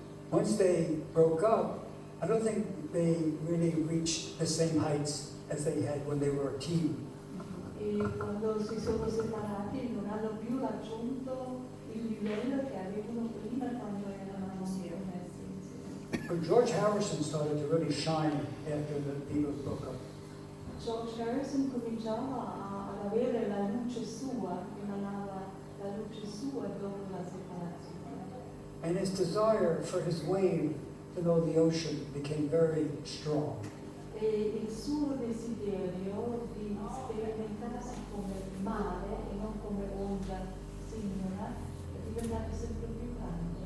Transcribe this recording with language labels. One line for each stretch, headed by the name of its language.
English: Once they broke up, I don't think they really reached the same heights as they had when they were a team.
Italian: E quando si sono separati non hanno più raggiunto il livello che avevano prima quando erano messi insieme.
English: But George Harrison started to really shine after the Beatles broke up.
Italian: George Harrison cominciava ad avere la luce sua, emanava la luce sua dopo la separazione.
English: And his desire for his wave to know the ocean became very strong.
Italian: E il suo desiderio di sperimentarsi come mare e non come onda signora è diventato sempre più grande.